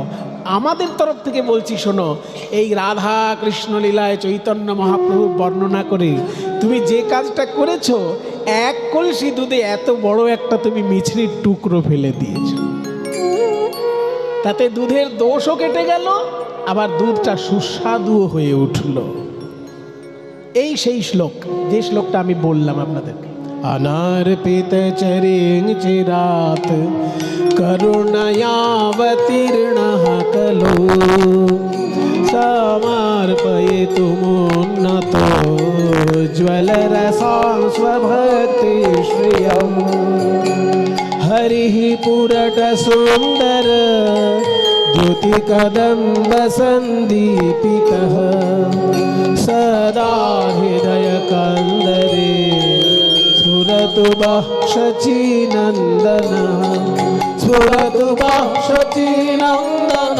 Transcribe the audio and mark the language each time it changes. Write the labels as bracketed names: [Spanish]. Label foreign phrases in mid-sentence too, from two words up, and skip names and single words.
[Bangla] আমাদের তরফ থেকে বলছি, শোনো, এই রাধা কৃষ্ণ লীলায় চৈতন্য মহাপ্রভুর বর্ণনা করে তুমি যে কাজটা করেছো, এক কলসি দুধে এত বড় একটা তুমি মিছরির টুকরো ফেলে দিয়েছ। তাতে দুধের দোষও কেটে গেল, আবার দুধটা সুস্বাদুও হয়ে উঠল। এই সেই শ্লোক, যে শ্লোকটা আমি বললাম আপনাদেরকে। [Sanskrit] अनार्पित चरिं चिरात् करुणयावतीर्णः खलु समर्पयितुमुन्नतो ज्वलरसां स्वभक्तिश्रियं हरिः पुरटसुन्दर द्युतिकदम्बसन्दीपितः सदा हृदयकन्दरे स्फुरतु वः शचीनन्दन, स्फुरतु वः शचीनन्दन,